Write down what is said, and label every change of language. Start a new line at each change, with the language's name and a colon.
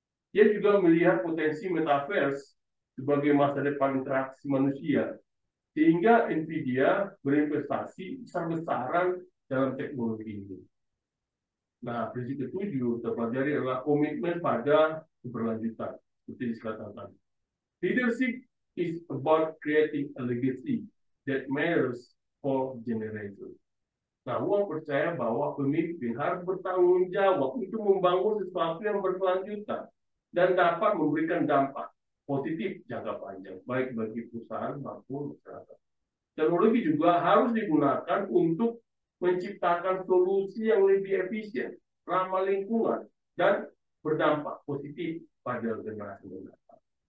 Indonesian: Dia juga melihat potensi metaverse sebagai masa depan interaksi manusia, sehingga Nvidia berinvestasi besar-besaran dalam teknologi ini. Nah, prinsip ketujuh terpelajari adalah komitmen pada keberlanjutan, seperti dikatakan.
English: Leadership is about creating a legacy that matters for generations.
Indonesian: Nah, Wong percaya bahwa pemimpin harus bertanggung jawab untuk membangun sesuatu yang berkelanjutan dan dapat memberikan dampak positif jangka panjang, baik bagi perusahaan maupun masyarakat. Teknologi juga harus digunakan untuk menciptakan solusi yang lebih efisien, ramah lingkungan, dan berdampak positif pada generasi mendatang.